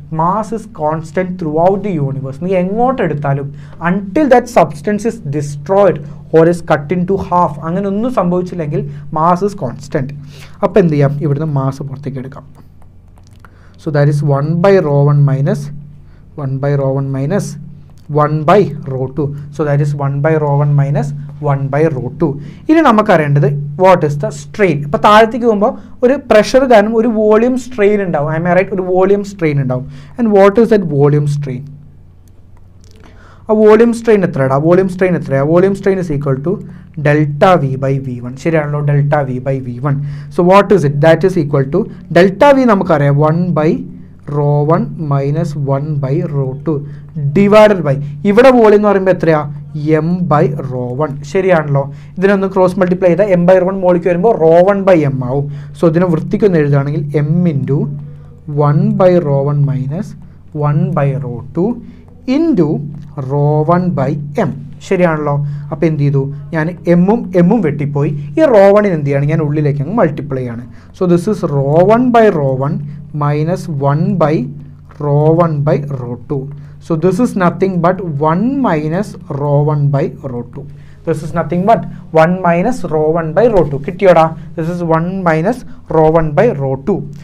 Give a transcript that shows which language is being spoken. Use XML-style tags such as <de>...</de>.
<en>Mass is constant throughout the universe.</en> <ml>നീ എങ്ങോട്ട് എടുത്താലും</ml> <en>until that substance is destroyed or is cut into half,</en> <ml>അങ്ങനെ ഒന്നും സംഭവിച്ചില്ലെങ്കിൽ</ml> <en>Mass is constant.</en> <ml>അപ്പോൾ എന്ത് ചെയ്യാം? ഇവിടുന്ന് മാസ് പുറത്തേക്ക് എടുക്കാം.</ml> <en>So that is 1 by ρ1 minus 1 by ρ1 minus 1 by ρ2. So that is 1 by ρ1 minus 1 by ρ2.</en> <ml>ഇനി നമുക്കറിയേണ്ടത്</ml> <en>What is the strain.</en> <ml>ഇപ്പോൾ താഴത്തേക്ക് പോകുമ്പോൾ ഒരു പ്രഷർ കാരണം ഒരു വോളിയം സ്ട്രെയിൻ ഉണ്ടാവും.</ml> <en>I'm right?</en> <ml>ഒരു വോളിയം സ്ട്രെയിൻ ഉണ്ടാവും.</ml> <en>And what is that volume strain?</en> <ml>ആ വോളിയം സ്ട്രെയിൻ എത്രയാണ്?</ml> <en>Volume strain is equal to delta V by V1.</en> <ml>ശരിയാണല്ലോ,</ml> <en>Delta V by V1. So what is it? That is equal to delta V</en> <ml>നമുക്കറിയാം</ml> <en>1 by ρ1 minus 1 by ρ2 divided by,</en> <ml>ഇവിടെ volume എന്ന് പറയുമ്പോൾ എത്രയാ? m by ρ1. ശരിയാണല്ലോ. ഇതിനൊന്ന് cross multiply ചെയ്താൽ m by ρ1 മോളിക്ക് വരുമ്പോൾ ρ1 ബൈ m ആവും.</ml> <en>സോ</en> <ml>ഇതിനെ വൃത്തിക്കൊന്ന് എഴുതുകയാണെങ്കിൽ</ml> <en>m into 1 by ρ1 minus 1 by ρ2 into ρ1 by m.</en> <ml>ശരിയാണല്ലോ. അപ്പോൾ എന്ത് ചെയ്തു? ഞാൻ എമ്മും വെട്ടിപ്പോയി. ഈ ρ1 എന്ത് ചെയ്യാണ്? ഞാൻ ഉള്ളിലേക്ക് അങ്ങ് മൾട്ടിപ്ലൈ ആണ്.</ml> <en>So this is ρ1 by ρ1 minus 1 by ρ1 by ρ2. So this is nothing but 1 minus ρ1 by ρ2. This is nothing but 1 minus ρ1 by ρ2.</en> <ml>കിട്ടിയോടാ?</ml> <en>This is 1 minus ρ1 by rho.</en>